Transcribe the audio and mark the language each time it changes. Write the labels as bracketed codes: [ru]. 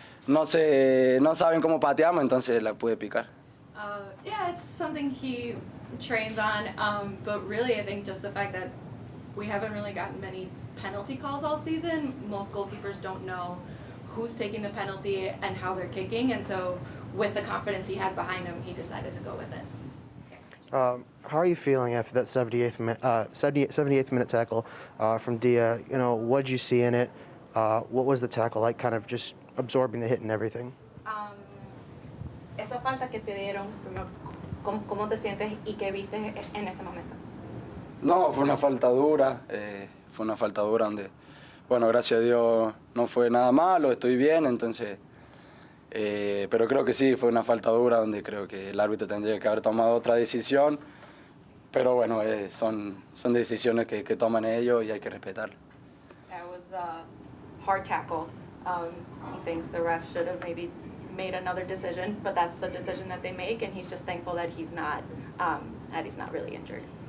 [es] no saben cómo pateamos, entonces la pude picar. [en] Yeah, it's something he trains on, but really I think just the fact that we haven't really gotten many penalty calls all season. Most goalkeepers don't know who's taking the penalty and how they're kicking, and so with the confidence he had behind him, he decided to go with it. How are you feeling after that 78th minute tackle from Dia? You know, what did you see in it? What was the tackle like, kind of just absorbing the hit and everything? [es] Esa falta que te dieron, ¿cómo te sientes y qué viste en ese momento? No, fue una falta dura donde, bueno, gracias a Dios no fue nada malo, estoy bien, entonces, pero creo que sí, fue una falta dura donde creo que el árbitro tendría que haber tomado otra decisión, pero bueno, son decisiones que toman ellos y hay que respetarlas. [en] That was a hard tackle. He thinks the ref should have maybe made another decision, but that's the decision that they make, and he's just thankful that he's not really injured.